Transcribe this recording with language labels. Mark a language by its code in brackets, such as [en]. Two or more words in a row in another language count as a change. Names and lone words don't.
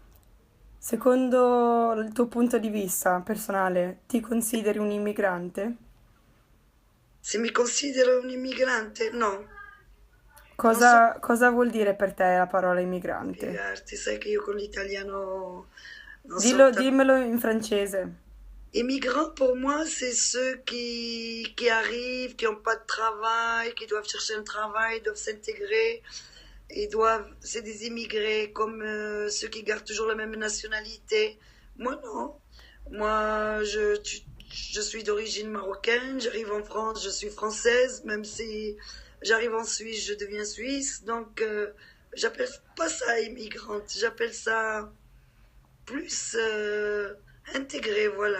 [it] Secondo il tuo punto di vista personale, ti consideri un immigrante? Se mi considero un immigrante, no, non so Cosa vuol dire per te la parola immigrante? spiegarti, sai che io con l'italiano non so Dillo, tanto. dimmelo in francese. [fr] Immigrants, pour moi, c'est ceux qui arrivent, qui n'ont pas de travail, qui doivent chercher un travail, doivent s'intégrer. C'est des immigrés comme ceux qui gardent toujours la même nationalité. Moi, non. Moi, je suis d'origine marocaine, j'arrive en France, je suis française, même si J'arrive en Suisse, je deviens suisse, donc j'appelle pas ça immigrante, j'appelle ça plus intégré, voilà.